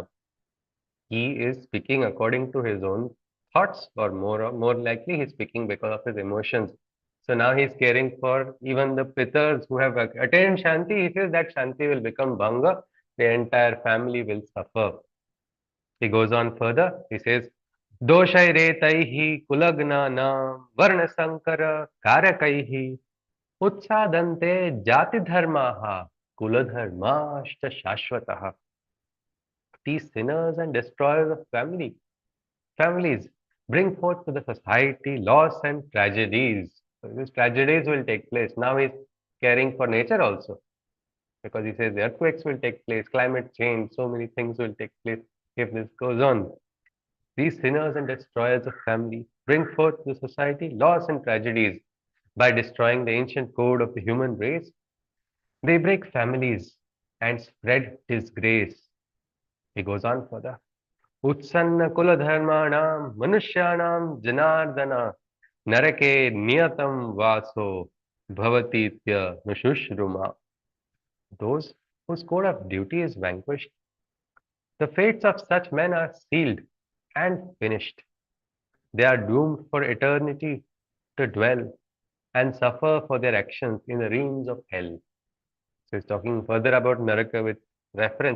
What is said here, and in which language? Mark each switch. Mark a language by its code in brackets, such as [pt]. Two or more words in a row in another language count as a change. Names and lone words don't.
[en] He is speaking according to his own thoughts, or more likely, he's speaking because of his emotions. So now he's caring for even the pitars who have attained Shanti. He says that Shanti will become Bhanga, the entire family will suffer. He goes on further. He says, [sa] Doshairetaihi kulagnanam varna sankara karakaihi utsadante jati dharmaha kuladharmashta shashvataha. [en] These sinners and destroyers of families bring forth to the society loss and tragedies. So these tragedies will take place. Now he's caring for nature also, because he says the earthquakes will take place, climate change, so many things will take place if this goes on. These sinners and destroyers of family bring forth to society loss and tragedies by destroying the ancient code of the human race. They break families and spread disgrace. He goes on further. [sa] Utsanna kuladharmanam manushyanam janardana narake niyatam vaso bhavatitya nushruma. [en] Those whose code of duty is vanquished, the fates of such men are sealed and finished. They are doomed for eternity to dwell and suffer for their actions in the realms of hell. So he's talking further about Naraka with reference.